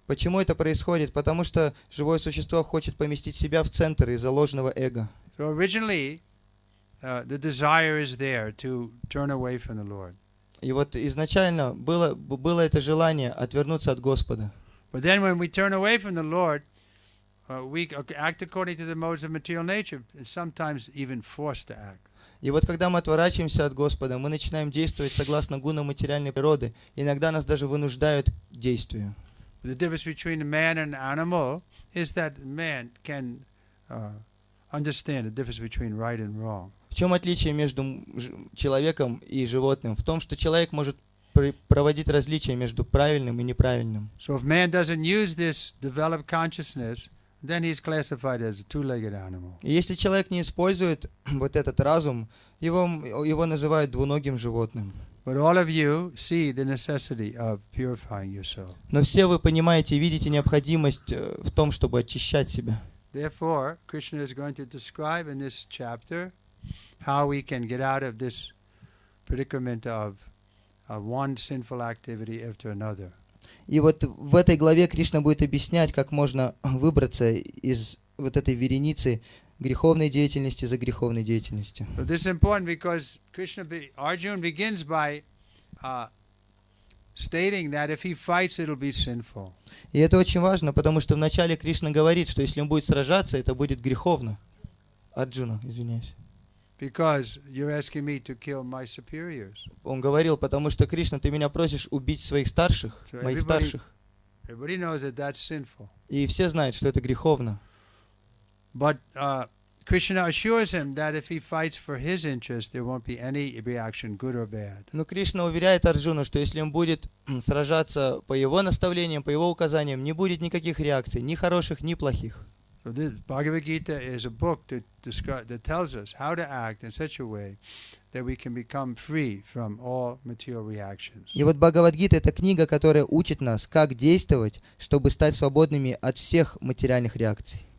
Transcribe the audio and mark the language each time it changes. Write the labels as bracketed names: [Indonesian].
[Russian] Почему это происходит? Потому что живое существо хочет поместить себя в центр из-за ложного эго. [English] So originally, the desire is there to turn away from the Lord. [Russian] И вот изначально было это желание отвернуться от Господа. [English] But then when we turn away from the Lord, we act according to the modes of material nature, and sometimes even forced to act. [Russian] И вот когда мы отворачиваемся от Господа, мы начинаем действовать согласно гунам материальной природы. Иногда нас даже вынуждают к действию. [English] The difference between a man and an animal is that man can understand the difference between right and wrong. [Russian] В чем отличие между человеком и животным? В том, что человек может проводить различия между правильным и неправильным. [English] So if man doesn't use this developed consciousness, then he's classified as a two-legged animal. [Russian] И если человек не использует вот этот разум, его называют двуногим животным. [English] But all of you see the necessity of purifying yourself. [Russian] Но все вы понимаете и видите необходимость в том, чтобы очищать себя. [English] Therefore, Krishna is going to describe in this chapter how we can get out of this predicament of one sinful activity after another. [Russian] И вот в этой главе Кришна будет объяснять, как можно выбраться из вот этой вереницы греховной деятельности за греховной деятельностью. [English] But this is important because Arjuna begins by stating that if he fights, it'll be sinful. [Russian] И это очень важно, потому что вначале Кришна говорит, что если он будет сражаться, это будет греховно. Арджуна, извиняюсь. [English] Because you're asking me to kill my superiors. [Russian] Он говорил, потому что, Кришна, ты меня просишь убить своих старших, [English] So [Russian] моих старших. [English] Everybody knows that that's sinful. [Russian] И все знают, что это греховно. [English] But Krishna assures him that if he fights for his interest, there won't be any reaction, good or bad. [Russian] Но Кришна уверяет Арджуну, что если он будет сражаться по его наставлениям, по его указаниям, не будет никаких реакций, ни хороших, ни плохих. [English] So this Bhagavad Gita is a book that tells us how to act in such a way that we can become free from all material reactions. [Russian] И вот Бхагавад-гита — это книга, которая учит нас, как действовать, чтобы стать свободными от всех материальных реакций.